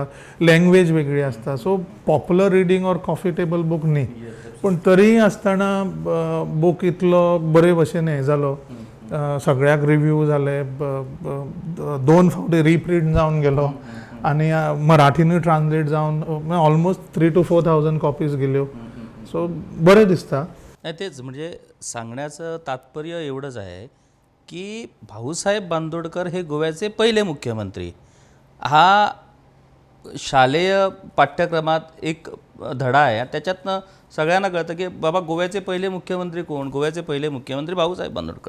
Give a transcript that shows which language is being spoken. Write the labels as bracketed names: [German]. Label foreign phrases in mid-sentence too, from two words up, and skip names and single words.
[Konkani] लँग्वेज वेगळी आसता, [English] so popular reading or coffee table book [Konkani] न्ही, पूण तरीय आसतना बूक इतलो बरे भशेन हें जालो, सगळ्याक रिव्यू जाले, 2 फावटी रिप्रिंट जावन गेलो आनी मराठीनूय ट्रान्सलेट जावन [English] almost 3,000 to 4,000 copies [Konkani] गेल्यो. सो बरें दिसता. [Marathi] नाही, तेच म्हणजे सांगण्याचं तात्पर्य एवढंच आहे की भाऊसाहेब बांदोडकर हे गोव्याचे पहिले मुख्यमंत्री. हा शालेय पाठ्यक्रमात एक धडा आहे, त्याच्यातनं सगळ्यांना कळतं की बाबा गोव्याचे पहिले मुख्यमंत्री कोण, गोव्याचे पहिले मुख्यमंत्री भाऊसाहेब बांदोडकर.